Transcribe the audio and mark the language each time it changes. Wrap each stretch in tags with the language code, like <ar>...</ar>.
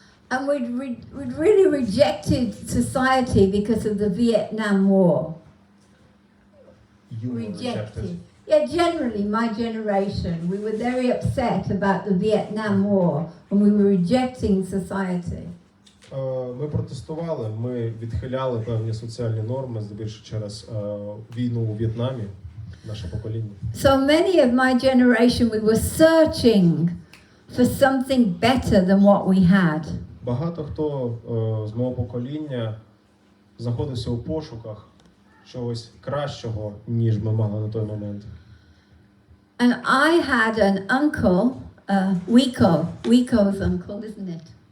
<en>And we'd really rejected society because of the Vietnam War. You were Rejected. Yeah, generally, my generation, we were very upset about the Vietnam War and we were rejecting society.</en> <uk>Ми протестували, ми відхиляли певні соціальні норми, здебільшого через війну у В'єтнамі, наше покоління.</uk> <en>So many of my generation, we were searching for something better than what we had.</en> <uk>Багато хто з мого покоління знаходився у пошуках чогось кращого, ніж ми мали на той момент.</uk> <en>And I had an uncle, Wiko's uncle, isn't it?</en>